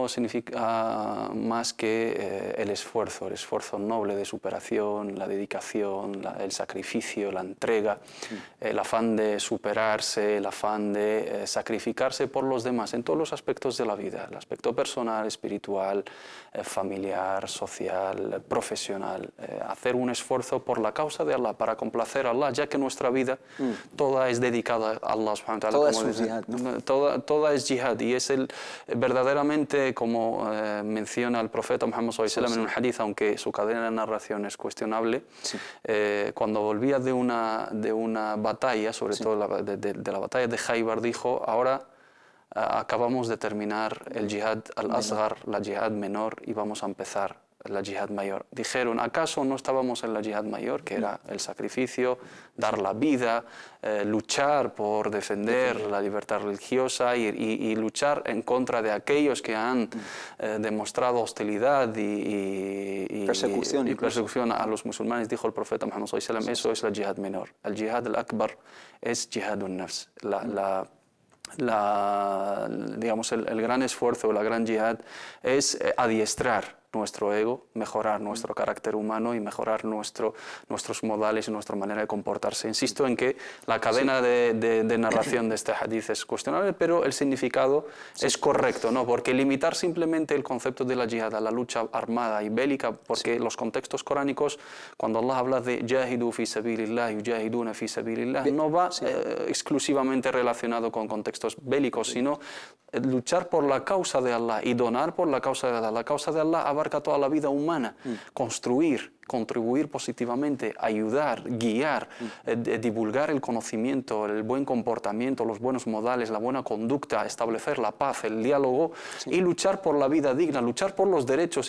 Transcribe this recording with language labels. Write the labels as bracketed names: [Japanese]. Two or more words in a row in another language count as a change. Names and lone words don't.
[Spanish] significa más que el esfuerzo noble de superación, la dedicación, el sacrificio, la entrega, el afán de superarse, el afán de sacrificarse por los demás en todos los aspectos de la vida, el aspecto personal, espiritual, familiar, social, profesional, hacer un esfuerzo por la causa de Allah, para complacer a Allah, ya que nuestra vida toda es dedicada a Allah [Arabic] سبحانه وتعالى. [Spanish] Toda es jihad, ¿no? Toda es jihad y es verdaderamente, como menciona el profeta Muhammad [Arabic] صلى الله عليه وسلم [Spanish] en un hadith, aunque su cadena de narración es cuestionable, cuando volvía de una batalla, sobre todo de la batalla de Khaybar, dijo: ahora acabamos de terminar el [Arabic] جهاد الأصغر, [Spanish] la jihad menor, y vamos a empezar la yihad mayor. Dijeron: ¿acaso no estábamos en la yihad mayor, que era el sacrificio, dar la vida, luchar por defender la libertad religiosa y luchar en contra de aquellos que han demostrado hostilidad y persecución a los musulmanes? Dijo el profeta Muhammad [Arabic] صلى الله عليه وسلم: [Spanish] eso es la yihad menor. El [Arabic] جهاد الأكبر [Spanish] es [Arabic] جهاد النفس. [Spanish] Digamos, el gran esfuerzo, la gran yihad es adiestrar nuestro ego, mejorar nuestro carácter humano y mejorar nuestros modales y nuestra manera de comportarse. Insisto en que la cadena de narración de este hadith es cuestionable, pero el significado es correcto, ¿no? Porque limitar simplemente el concepto de la yihad a la lucha armada y bélica, porque los contextos coránicos, cuando Allah habla de [Arabic] جاهدوا في سبيل الله، يجاهدون في سبيل الله, [Spanish] no va exclusivamente relacionado con contextos bélicos, sino luchar por la causa de Allah y donar por la causa de Allah. La causa de Allah abarca toda la vida humana, construir, contribuir positivamente, ayudar, guiar, divulgar el conocimiento, el buen comportamiento, los buenos modales, la buena conducta, establecer la paz, el diálogo y luchar por la vida digna, luchar por los derechos.